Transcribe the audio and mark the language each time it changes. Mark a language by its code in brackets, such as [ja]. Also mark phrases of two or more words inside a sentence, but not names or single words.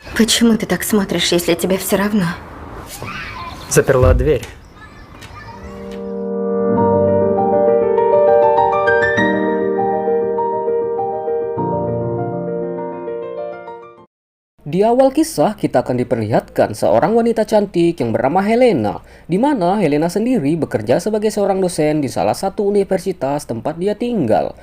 [ru] Почему ты так смотришь, если тебе все равно? Заперла дверь. [id] Di awal kisah, kita akan diperlihatkan seorang wanita cantik yang bernama Helena, di mana Helena sendiri bekerja sebagai seorang dosen di salah satu universitas tempat dia tinggal.